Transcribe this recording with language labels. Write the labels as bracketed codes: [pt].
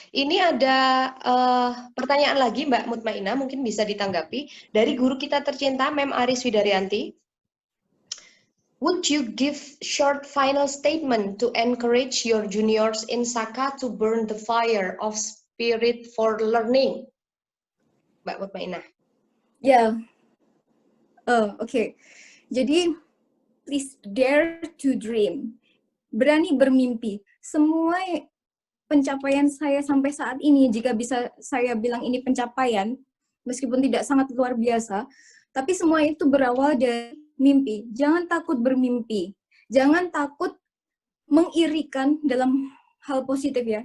[id] Ini ada pertanyaan lagi Mbak Mutmainah, mungkin bisa ditanggapi dari guru kita tercinta Mem Aris Widaryanti. [en] Would you give short final statement to encourage your juniors in Saka to burn the fire of spirit for learning? [id] Mbak Mutmainah. Ya. Oke. Jadi [en] please dare to dream. [id] Berani bermimpi. Semua pencapaian saya sampai saat ini, jika bisa saya bilang ini pencapaian, meskipun tidak sangat luar biasa, tapi semua itu berawal dari mimpi. Jangan takut bermimpi. Jangan takut mengirikan dalam hal positif ya.